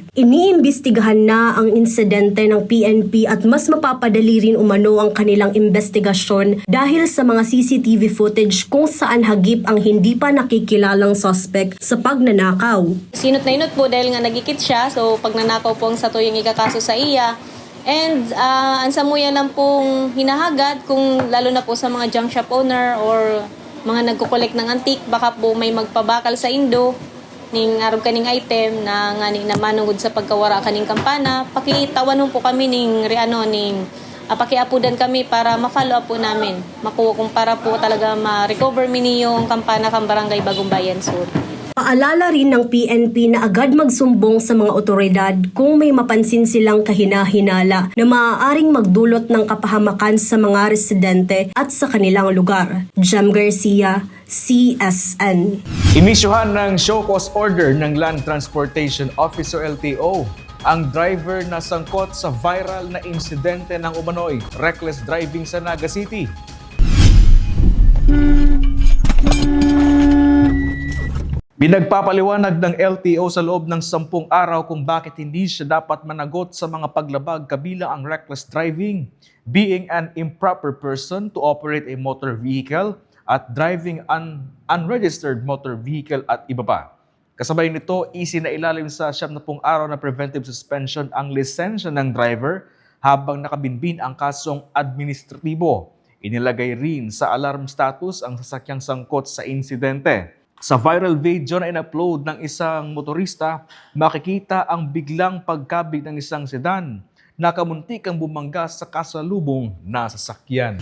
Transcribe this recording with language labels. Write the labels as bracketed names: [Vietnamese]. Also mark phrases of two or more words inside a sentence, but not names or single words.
[Filipino] Iniimbestigahan na ang insidente ng PNP at mas mapapadali rin umano ang kanilang investigasyon dahil sa mga CCTV footage kung saan hagip ang hindi pa nakikilalang suspect sa pagnanakaw. [Bikol] Sinot na inot po dahil nga nagikit siya, so pagnanakaw po ang sa tuyong ikakaso sa iya. And ang samuyan lang pong hinahagad kung lalo na po sa mga [English] junk shop owner [Bikol] or mga nagko-collect ng antique, baka po may magpabakal sa indo ning arog kaning item na ngani na manungod sa pagkawara kaning kampana. Pakitawanon po kami pakiapudan kami para ma-follow up po namin. Makuha kung para po talaga ma-recover mini yung kampana kang Barangay Bagong Bayan Sur. [Filipino] Paalala rin ng PNP na agad magsumbong sa mga otoridad kung may mapansin silang kahina-hinala na maaaring magdulot ng kapahamakan sa mga residente at sa kanilang lugar. Jem Garcia, CSN. Inisyuhan ng [English] show cause order [Filipino] ng Land Transportation Office o LTO ang driver na sangkot sa viral na insidente ng umano'y [English] reckless driving [Filipino] sa Naga City. Pinagpapaliwanag ng LTO sa loob ng 10 araw kung bakit hindi siya dapat managot sa mga paglabag kabilang ang [English] reckless driving, being an improper person to operate a motor vehicle, [Filipino] at [English] driving an unregistered motor vehicle [Filipino] at iba pa. Kasabay nito, isinailalim sa 70 araw na [English] preventive suspension [Filipino] ang lisensya ng driver habang nakabinbin ang kasong administratibo. Inilagay rin sa [English] alarm status [Filipino] ang sasakyang sangkot sa insidente. Sa [English] viral video [Filipino] na in-upload ng isang motorista, makikita ang biglang pagkabig ng isang sedan na kamuntikang bumangga sa kasalubong na sasakyan.